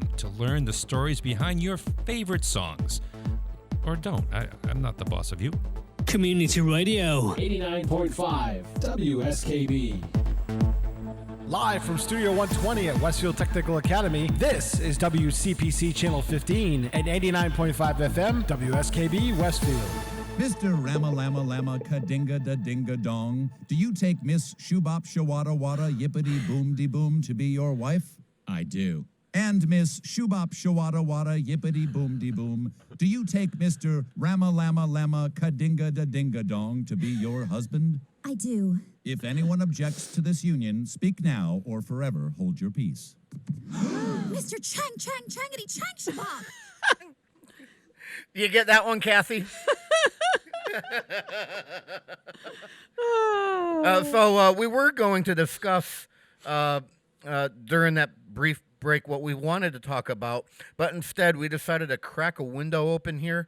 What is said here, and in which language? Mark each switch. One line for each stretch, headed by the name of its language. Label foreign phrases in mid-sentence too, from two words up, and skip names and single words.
English: to learn the stories behind your favorite songs. Or don't. I'm not the boss of you. Community Radio. 89.5 WSKB. Live from Studio 120 at Westfield Technical Academy, this is WCPC Channel 15 and 89.5 FM WSKB Westfield. Mr. Rama Lama Lama Kadinga da Dinga Dong, do you take Miss Shubop Shawada Wada Yippity Boom De Boom to be your wife? I do. And Miss Shubop Shawada Wada Yippity Boom De Boom, do you take Mr. Rama Lama Lama Kadinga da Dinga Dong to be your husband? I do. If anyone objects to this union, speak now or forever hold your peace. Mr. Chang Chang Changity Chang Shabab. You get that one, Kathy? So we were going to discuss during that brief break what we wanted to talk about, but instead we decided to crack a window open here.